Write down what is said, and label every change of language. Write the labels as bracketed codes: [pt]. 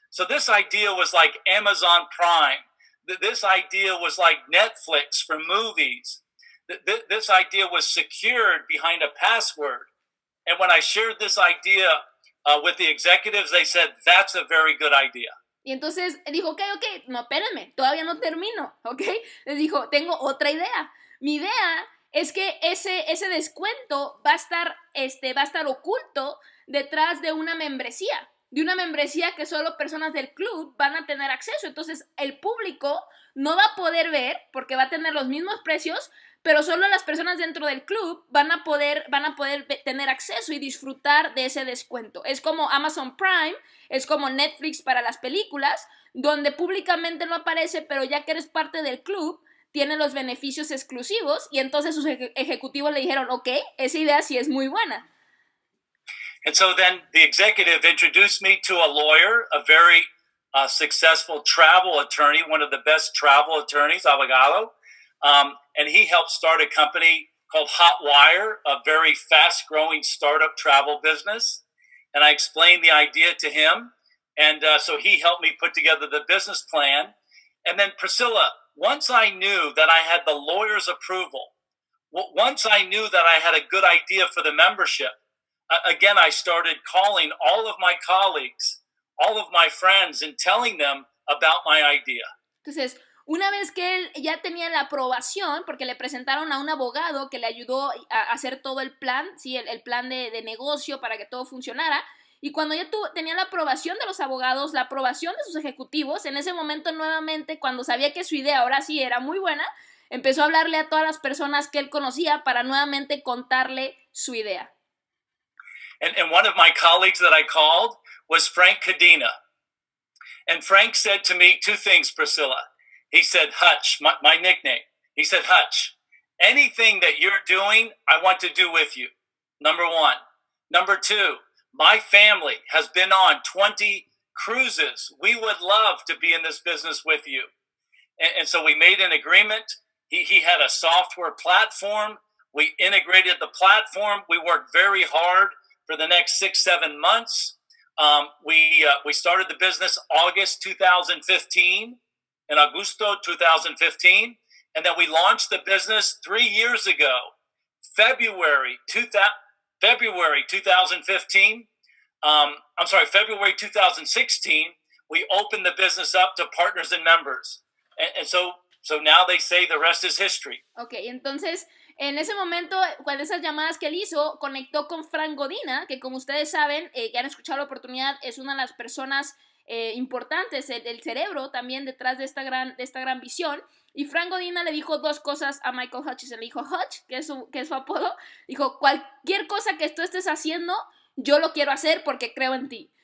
[en] So this idea was like Amazon Prime. This idea was like Netflix for movies. This idea was secured behind a password. And when I shared this idea with the executives, they said, that's a very good idea. [es] Y entonces dijo, ok, no, espérenme, todavía no termino, ¿ok? Les dijo, tengo otra idea. Mi idea es que ese descuento va a estar oculto detrás de una membresía que solo personas del club van a tener acceso. Entonces el público no va a poder ver porque va a tener los mismos precios, pero solo las personas dentro del club van a poder tener acceso y disfrutar de ese descuento. Es como Amazon Prime, es como Netflix para las películas, donde públicamente no aparece, pero ya que eres parte del club, tiene los beneficios exclusivos, y entonces sus ejecutivos le dijeron, ok, esa idea sí es muy buena. [en] And so then the executive introduced me to a lawyer, a very successful travel attorney, one of the best travel attorneys, abogado. And he helped start a company called Hotwire, a very fast-growing startup travel business. And I explained the idea to him. And so he helped me put together the business plan. And then, Priscilla, once I knew that I had the lawyer's approval, once I knew that I had a good idea for the membership, again, I started calling all of my colleagues, all of my friends, and telling them about my idea. [es] Entonces, una vez que él ya tenía la aprobación, porque le presentaron a un abogado que le ayudó a hacer todo el plan, ¿sí? el plan de negocio para que todo funcionara, y cuando ya tenía la aprobación de los abogados, la aprobación de sus ejecutivos, en ese momento nuevamente, cuando sabía que su idea ahora sí era muy buena, empezó a hablarle a todas las personas que él conocía para nuevamente contarle su idea. [en] And one of my colleagues that I called was Frank Cadena. And Frank said to me two things, Priscilla. He said, Hutch, my nickname. He said, Hutch, anything that you're doing, I want to do with you. Number one. Number two, my family has been on 20 cruises. We would love to be in this business with you. And so we made an agreement. He had a software platform. We integrated the platform. We worked very hard for the next 6-7 months. We started the business August 2015, in Agosto 2015, and then we launched the business 3 years ago, February 2015. February 2016, we opened the business up to partners and members, and so now they say the rest is history. [es] Okay, entonces en ese momento, con esas llamadas que él hizo, conectó con Frank Godina, que como ustedes saben, que han escuchado la oportunidad, es una de las personas importantes, el cerebro también detrás de esta gran visión. Y Frank Godina le dijo dos cosas a Michael Hutchison. Le dijo, Hutch, que es su apodo, dijo, cualquier cosa que tú estés haciendo, yo lo quiero hacer porque creo en ti.